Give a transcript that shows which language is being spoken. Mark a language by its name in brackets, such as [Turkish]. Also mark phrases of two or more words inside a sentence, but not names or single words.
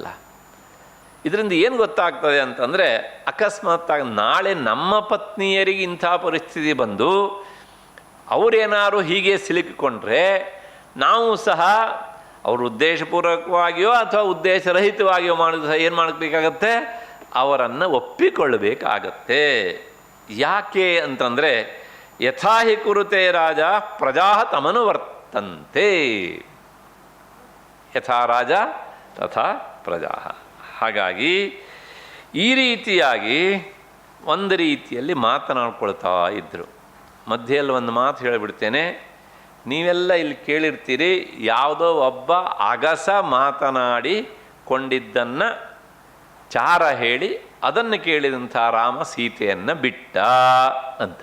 [Kannada] ಇದರಿಂದ ಏನು ಗೊತ್ತಾಗ್ತದೆ ಅಂತಂದರೆ, ಅಕಸ್ಮಾತ್ತಾಗಿ ನಾಳೆ ನಮ್ಮ ಪತ್ನಿಯರಿಗೆ ಇಂಥ ಪರಿಸ್ಥಿತಿ ಬಂದು ಅವರೇನಾರು ಹೀಗೆ ಸಿಲುಕಿಕೊಂಡ್ರೆ ನಾವು ಸಹ ಅವರು ಉದ್ದೇಶಪೂರ್ವಕವಾಗಿಯೋ ಅಥವಾ ಉದ್ದೇಶರಹಿತವಾಗಿಯೋ ಮಾಡಿದ ಏನು ಮಾಡಬೇಕಾಗತ್ತೆ? ಅವರನ್ನು ಒಪ್ಪಿಕೊಳ್ಳಬೇಕಾಗತ್ತೆ. ಯಾಕೆ ಅಂತಂದರೆ, [Sanskrit] ಯಥಾಹಿ ಕುರುತೆ ರಾಜ ಪ್ರಜಾ ತಮನು ವರ್ತಂತೆ, ಯಥಾ ರಾಜ ತಥಾ ಪ್ರಜಾ. [Kannada] ಹಾಗಾಗಿ ಈ ರೀತಿಯಾಗಿ ಒಂದು ರೀತಿಯಲ್ಲಿ ಮಾತನಾಡ್ಕೊಳ್ತಾ ಇದ್ದರು. ಮಧ್ಯೆಯಲ್ಲಿ ಒಂದು ಮಾತು ಹೇಳಿಬಿಡ್ತೇನೆ, ನೀವೆಲ್ಲ ಇಲ್ಲಿ ಕೇಳಿರ್ತೀರಿ, ಯಾವುದೋ ಒಬ್ಬ ಅಗಸ ಮಾತನಾಡಿಕೊಂಡಿದ್ದನ್ನು ಚಾರ ಹೇಳಿ ಅದನ್ನು ಕೇಳಿದಂಥ ರಾಮ ಸೀತೆಯನ್ನು ಬಿಟ್ಟ ಅಂತ.